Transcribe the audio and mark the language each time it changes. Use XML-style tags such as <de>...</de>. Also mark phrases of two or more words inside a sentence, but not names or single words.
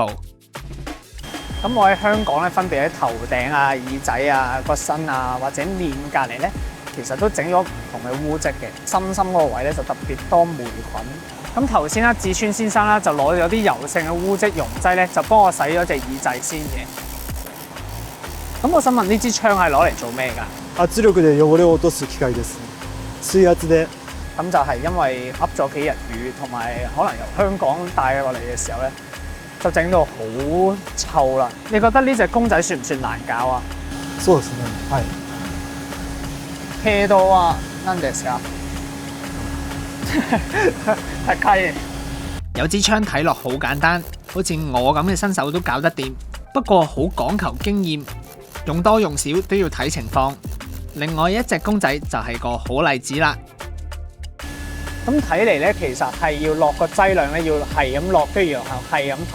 <yue>咁我喺香港咧，分別喺頭頂啊、耳仔啊、個身啊或者面隔離咧，其實都整咗唔同嘅污漬嘅。心嗰個位咧就特別多霉菌。咁頭先啦，志川先生啦就攞咗啲油性嘅污漬溶劑咧，就幫我洗咗隻耳仔先嘅。咁我想問呢支槍係攞嚟做咩㗎？</yue> <ja>圧力で汚れを落とす機械です。水圧で。</ja> <yue>咁就係因為噏咗幾日雨，同埋可能由香港帶過嚟嘅時候咧，就整到好臭啦。你覺得呢隻公仔算唔算難搞啊？</yue> <ja>そうですね。はい。程度は何ですか？高い。</ja> <yue>有支槍睇落好簡單，好似我咁嘅新手都搞得掂，不過好講求經驗，用多用少都要睇情況。另外一隻公仔就係個好例子啦。咁睇嚟咧，其實係要落個劑量咧，要係咁落，跟住然後係咁噴。</yue>